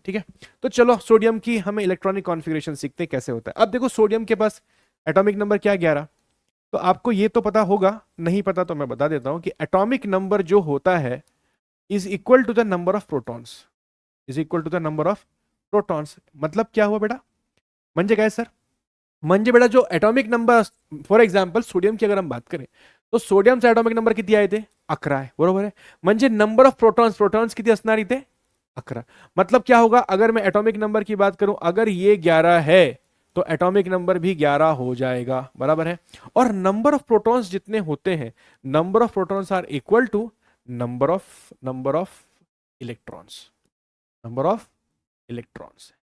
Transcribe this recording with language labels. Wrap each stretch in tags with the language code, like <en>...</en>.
<hi>ठीक है, तो चलो सोडियम की हमें इलेक्ट्रॉनिक कॉन्फ़िगरेशन सीखते हैं कैसे होता है। अब देखो सोडियम के पास एटॉमिक नंबर क्या है? 11। तो आपको ये तो पता होगा, नहीं पता तो मैं बता देता हूं कि एटॉमिक नंबर जो होता है</hi> <en>is equal to the number of protons,</en> <hi>is equal to the number of protons. मतलब क्या हुआ बेटा?</hi> <mr>म्हणजे काय सर?</mr> <hi>म्हणजे बेटा जो atomic number, for example sodium की अगर हम बात करें तो</hi> <mr>सोडियमचा एटॉमिक नंबर किती आहे? ते 11 आहे, बरोबर आहे? म्हणजे नंबर ऑफ प्रोटॉन्स, प्रोटॉन्स किती असणार इथे? 11।</mr> <hi>मतलब क्या होगा, अगर मैं एटॉमिक नंबर की बात करूं, अगर ये 11 है तो एटॉमिक नंबर भी 11 हो जाएगा, बराबर है? और</hi> <en>number of protons जितने होते हैं, number of protons are equal to number of electrons,</en> <hi>number of electrons.</hi>